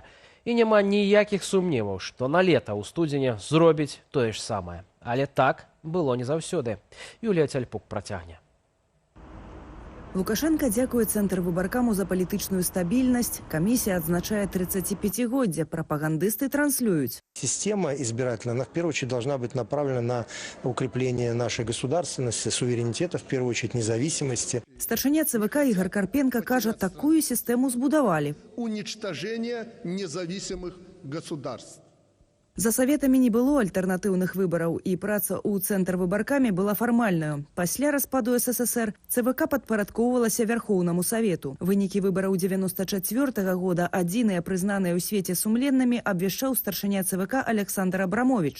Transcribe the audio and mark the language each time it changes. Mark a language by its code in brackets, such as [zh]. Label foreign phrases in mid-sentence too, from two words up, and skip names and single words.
[be] І няма ніякіх сумневаў, што на лета ў студзені зробіць тое ж самае. Але так было не заўсёды. Юлія Цяльпук працягне. Лукашенко дзякуе Цэнтр выбаркаму за палітычную стабільнасць. Камісія адзначае 35-годдзе. Прапагандысты транслююць. [ru] Система избирательная, в первую очередь, должна быть направлена на укрепление нашей государственности, суверенитета, в первую очередь, независимости. [be] Старшыня ЦВК Ігор Карпенко кажа, такую сістэму збудавалі. [ru] Уничтожение независимых государств. [be] За саветамі не было альтэрнатыўных выбараў, і праца ў Цэнтр выбаркамі была фармальнаю. Пасля распаду СССР ЦВК падпарадкоўвалася Вярхоўнаму Савету. Вынікі выбараў 94-го года, адзіныя прызнаныя ў свеце сумленнымі, абвяшчаў старшыня ЦВК Александр Абрамович.